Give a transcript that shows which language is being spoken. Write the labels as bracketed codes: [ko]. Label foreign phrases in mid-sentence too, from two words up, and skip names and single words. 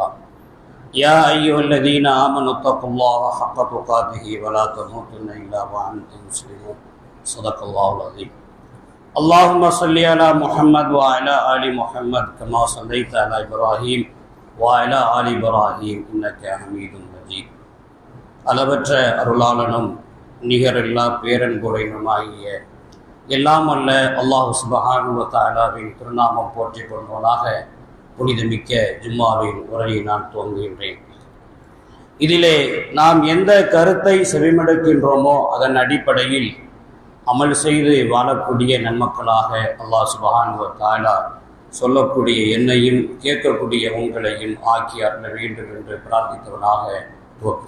[ar] يا أيها الذين آمنوا اتقوا الله حق تقاته ولا تموتن إلا وأنتم مسلمون. صدق الله العظيم. اللهم صل على محمد وعلى آل محمد كما صليت على إبراهيم وعلى آل إبراهيم إنك حميد مجيد. [ta] அளவற்ற அருளாளனும் நிகரில்லா பேரன்புடையனுமாகிய எல்லாம் அல்ல [ar] الله سبحانه وتعالى [ta] திருநாமம் போற்றி கொள்வதாக புனிதமிக்க ஜும்மாவின் உரையை நான் துவங்குகின்றேன். இதிலே நாம் எந்த கருத்தை செவிமடுக்கின்றோமோ அதன் அடிப்படையில் அமல் செய்து வாழக்கூடிய நன்மக்களாக [ar] الله سبحانه وتعالى [ta] சொல்லக்கூடிய என்னையும் கேட்கக்கூடிய உங்களையும் ஆக்கி அருள வேண்டும் என்று பிரார்த்தித்தவனாக துவக்குகிறேன்.